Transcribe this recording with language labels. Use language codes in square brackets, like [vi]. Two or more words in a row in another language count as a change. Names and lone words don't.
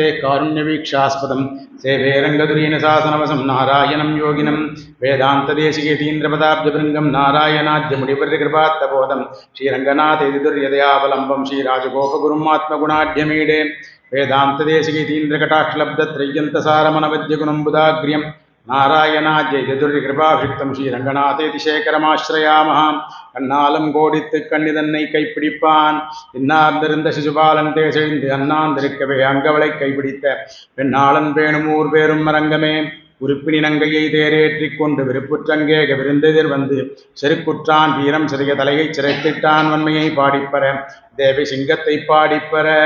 [sa] कारुण्यवीक्षास्पदं सेवे रङ्गधुरीनशासनवसं नारायणं योगिनं वेदान्तदेशिकेतीन्द्रपदाब्जभृङ्गं नारायणाद्यमुनिवर्यकृपात्तबोधं श्रीरङ्गनाथेति दुर्यदयावलम्बं श्रीराजगोपगुरुमात्मगुणाढ्यमीडे वेदान्तदेशिकेतीन्द्रकटाक्षलब्धत्रय्यन्तसारमनवद्यगुणं बुधाग्र्यं नारायणाद्यैर्यदुर्यकृपाभिषिक्तं श्रीरङ्गनाथेति शेखरमाश्रयामः। [ta] கண்ணாலம் கோடித்து கண்ணிதன்னை கைப்பிடிப்பான் இன்னார்ந்திருந்த சிசுபாலன் தேசெழுந்து அண்ணாந்திருக்கவே அங்கவளை கைப்பிடித்த பெண்ணாளன் பேணுமூர் பேரும் மரங்கமே உறுப்பினி நங்கையை தேரேற்றிக் கொண்டு விருப்புற்றங்கேக விருந்தெதிர் வந்து செருக்குற்றான் வீரம் சிறிய தலையை சிறைத்திட்டான் வன்மையை பாடிப்பற தேவி சிங்கத்தை பாடிப்பற.